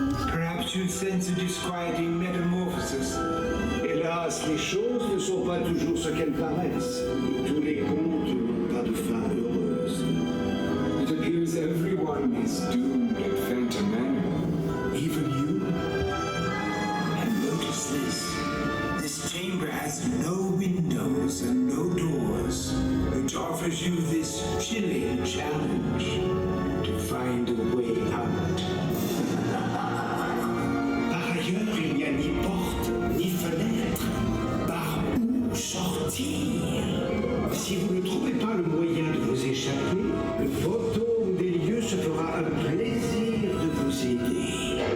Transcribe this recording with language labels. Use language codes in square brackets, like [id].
[en] Perhaps you'd sense a disquieting metamorphosis. [fr] Hélas, les choses ne sont pas toujours ce qu'elles paraissent. Tous les contes n'ont pas de fin heureuse. [en] It appears everyone is doomed at Phantom Manor. Even you? And notice this. This chamber has no windows and no doors, which offers you this chilling challenge to find a way out. [fr] Par ailleurs, il n'y a ni porte, ni fenêtre. Par où sortir? Si vous ne trouvez pas le moyen de vous échapper, le fantôme des lieux se fera un plaisir de vous aider.